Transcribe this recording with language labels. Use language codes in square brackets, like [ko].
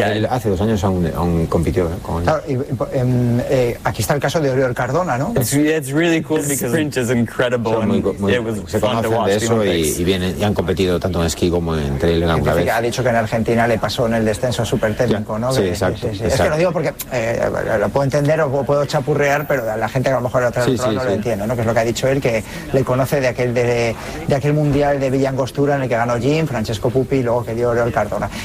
[es] Hace dos años aún compitió con él. Claro, aquí está el caso de Oriol Cardona, ¿no? [en] It's really cool because the sprint is incredible. [es] Se conocen de eso y han competido tanto en esquí como en trail en alguna vez. Ha dicho que en Argentina le pasó en el descenso súper técnico, ¿no? Sí, exacto. Es que lo digo porque lo puedo entender o puedo chapurrear, pero la gente que a lo mejor lo entiende, ¿no? Que es lo que ha dicho él, que le conoce de aquel mundial de Villa Angostura en el que ganó Jim, Francesco Pupi y luego que dio Oriol Cardona.